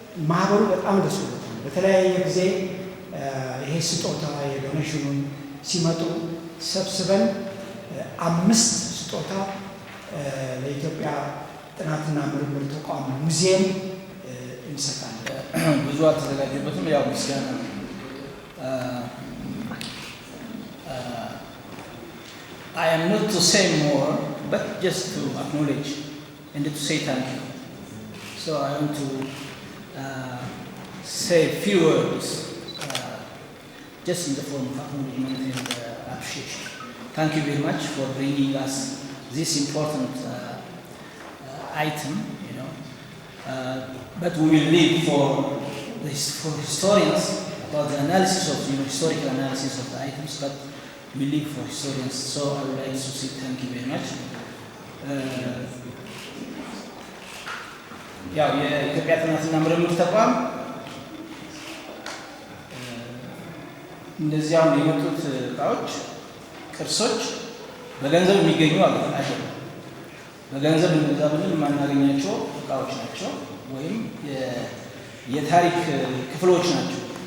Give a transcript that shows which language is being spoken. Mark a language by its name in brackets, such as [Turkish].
[Amharic] ማህበሩ በጣም ደስ ብሎታል። በተለያየ ጊዜ ይሄ ስጦታ የዶኔሽኑን ሲመጡ ሰብስበን 5 ስጦታ ለኢትዮጵያ ጥናትና ምርምር ተቋም ሙዚየም እንሰጣለን። ብዙ አልተዘጋጀበትም። ያው ምስጋና ነው። [English] I am not to say more, but just to acknowledge and to say thank you. So I want to say a few words, just in the form of acknowledgement and appreciation. Thank you very much for bringing us this important item, you know. But we will leave for historians about the analysis of, you know, historical analysis of the items, but we leave for historians. So I would like to say thank you very much. [Amharic] ያው የኢትዮጵያ ጥናትና ምርምር ተቋም እንደዚያው የመጡት እቃዎች ቅርሶች በገንዘብ የሚገኙ አይደለም። በገንዘብ እንደዛ ብለን የማናገኛቸው እቃዎች ናቸው፣ ወይም የታሪክ ክፍሎች ናቸው።